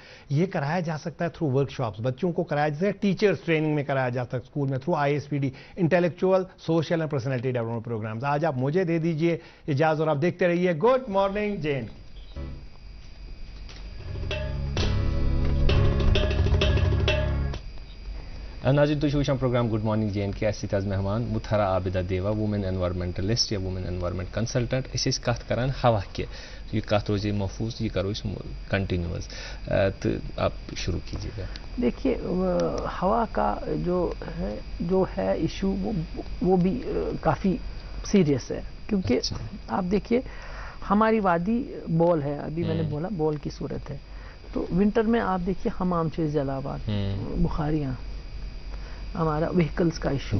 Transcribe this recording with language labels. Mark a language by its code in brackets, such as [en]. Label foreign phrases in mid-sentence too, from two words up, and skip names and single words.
[ur] یہ کرایا جا سکتا ہے [en] through workshops, [ur] بچوں کو کرایا جاتا ہے [en] teachers training [ur] میں کرایا جا سکتا ہے اسکول میں, [en] through ISPD intellectual social and personality development programmes. [ur] آج آپ مجھے دے دیجئے اجازت اور آپ دیکھتے رہیے گڈ مارننگ جین. [ks] ناظرین تُہۍ چھِو وٕچھان پروگرام گڈ مارننگ جے اینڈ کے, اَسہِ سۭتۍ آز مہمان مُتھرا عابدہ دیوا, [en] woman environmentalist [ks] یا [en] woman environment consultant. [ks] أسۍ ٲسۍ کَتھ کران ہوا کہِ یہ کَتھ روزے محفوظ, یہ کرو أسۍ کنٹینیوز, [ur] تو آپ شروع کیجیے گا. دیکھیے ہوا کا جو ہے ایشو وہ بھی کافی سیریس ہے, کیونکہ آپ دیکھیے ہماری وادی بول ہے, ابھی میں نے بولا بول کی صورت ہے, تو ونٹر میں آپ دیکھیے حمام چیز جلاوات, بخاریاں, ہمارا وہیکلز کا ایشو,